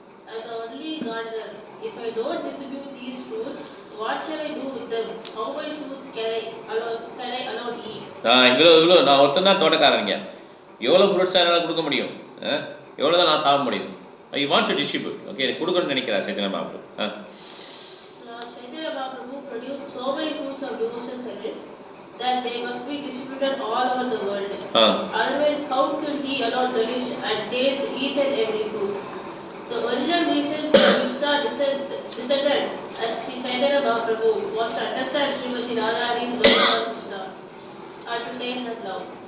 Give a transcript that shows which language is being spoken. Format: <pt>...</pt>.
<en>As the only gardener, if I don't distribute these fruits, what shall I do with them? How many fruits can I allow to eat?</en> <ta>இவ்வளோ நான் ஒருத்தன் தான் தோட்டக்காரங்க. எவ்வளோ fruits என்னால் கொடுக்க முடியும்? எவ்வளோ தான் நான் சாப்பிட முடியும்? I want to distribute. Okay, கொடுக்கணும்னு நினைக்கிறா Chaitanya Mahaprabhu.</ta> <en>Chaitanya Mahaprabhu produced so many fruits of devotional service that they must be distributed all over the world. Otherwise, how could he allow relish and taste each and every fruit? The original reason for Krishna descended as Sri Chaitanya Mahaprabhu was to understand Srimati Radharani's love for Krishna and to taste that love.</en>